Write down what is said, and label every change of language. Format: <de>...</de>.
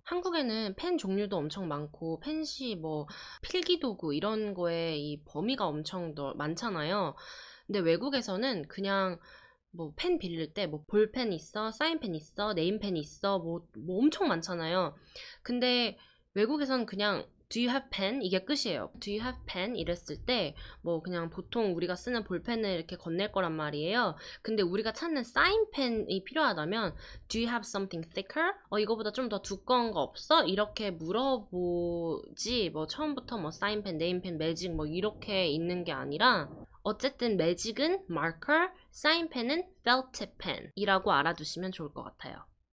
<ko>한국에는 펜 종류도 엄청 많고 펜시 뭐 필기도구 이런 거에 이 범위가 엄청 많잖아요. 근데 외국에서는 그냥 뭐 펜 빌릴 때 뭐 볼펜 있어, 사인펜 있어, 네임펜 있어, 뭐 엄청 많잖아요. 근데 외국에서는 그냥</ko> <en>Do you have pen?</en> <ko>이게 끝이에요.</ko> <en>Do you have pen?</en> <ko>이랬을 때 뭐 그냥 보통 우리가 쓰는 볼펜을 이렇게 건넬 거란 말이에요. 근데 우리가 찾는 사인펜이 필요하다면</ko> <en>Do you have something thicker?</en> <ko>이거보다 좀 더 두꺼운 거 없어? 이렇게 물어보지 뭐 처음부터 뭐 사인펜, 네임펜, 매직 뭐 이렇게 있는 게 아니라 어쨌든 매직은 마커, 사인펜은 felt tip pen이라고 알아두시면 좋을 것 같아요.</ko>